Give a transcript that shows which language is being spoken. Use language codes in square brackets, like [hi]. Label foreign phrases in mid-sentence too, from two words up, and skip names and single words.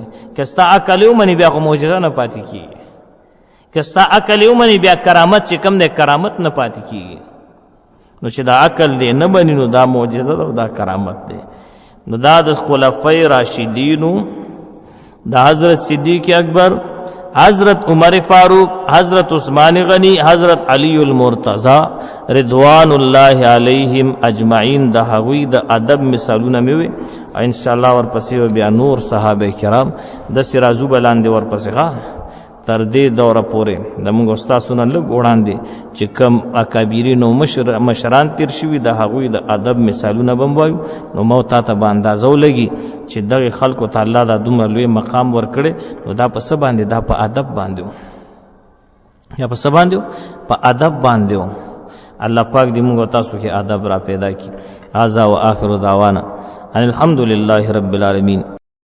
[ps] که ستا عقل یې ومني بیا خو معجزه نه پاتې کېږي. که ستا عقل یې ومني بیا کرامت چې کوم دی کرامت نه پاتې کېږي. نو چې دا عقل دی نه مني نو دا معجزه ده او دا کرامت دی. نو دا د خلفای راشدینو د حضرت صدیق اکبر، حضرت عمر فاروق، حضرت عثمان غنی، حضرت علی المرتضی [ar] رضوان الله علیہم اجمعین [ps] د هغوی د ادب مثالونه مې وي. [ar] ان شاء الله [ps] ورپسې بیا نور صحابه کرام داسې راځو به لاندې ورپسې ښه تر دې دوره پورې زموږ استادونه لږ وړاندې چې کوم اکابرین او مشران تیر شوي د هغوی د ادب مثالونه به هم وایو. نو ما تا ته به اندازه ولګي چې دغې خلکو ته الله دا دومره لوی مقام ورکړی نو دا په څه باندې؟ دا په ادب باندې و. یا په څه باندې و؟ په ادب باندې و. الله پاک دې موږ تاسو کې ادب را پیدا کړي. [ar] هذا و آخر دعوانا ان الحمد لله رب العالمین.